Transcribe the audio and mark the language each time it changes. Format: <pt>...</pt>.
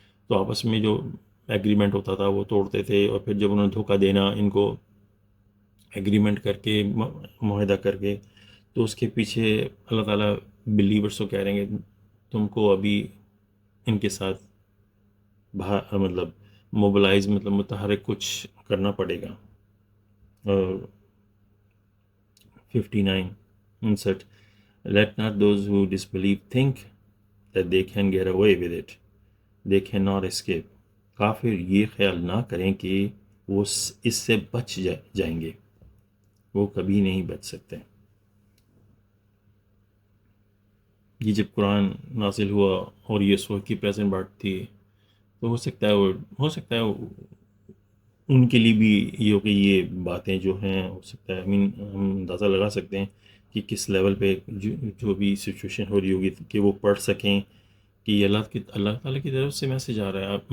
<ur>تو آپس میں جو ایگریمنٹ ہوتا تھا وہ توڑتے تھے, اور پھر جب انہوں نے دھوکہ دینا ان کو ایگریمنٹ کر کے, معاہدہ کر کے, تو اس کے پیچھے اللہ تعالیٰ بلیورس کو کہہ رہے ہیں کہ تم کو ابھی ان کے ساتھ مطلب موبلائز, مطلب متحرک کچھ کرنا پڑے گا.</ur> <en>59 insert, let not those who disbelieve think that they can get away with it, they cannot escape.</en> <ur>کافر یہ خیال نہ کریں کہ وہ اس سے بچ جائیں گے، وہ کبھی نہیں بچ سکتے. یہ جب قرآن نازل ہوا اور یہ اس وقت کی پریزنٹ بات تھی، تو ہو سکتا ہے ان کے لیے بھی یہ ہو کہ یہ باتیں جو ہیں، ہو سکتا ہے ہم اندازہ لگا سکتے ہیں کہ کس لیول پہ جو بھی سچویشن ہو رہی ہوگی کہ وہ پڑھ سکیں کہ یہ اللہ تعالیٰ کی طرف سے میسج آ رہا ہے.</ur>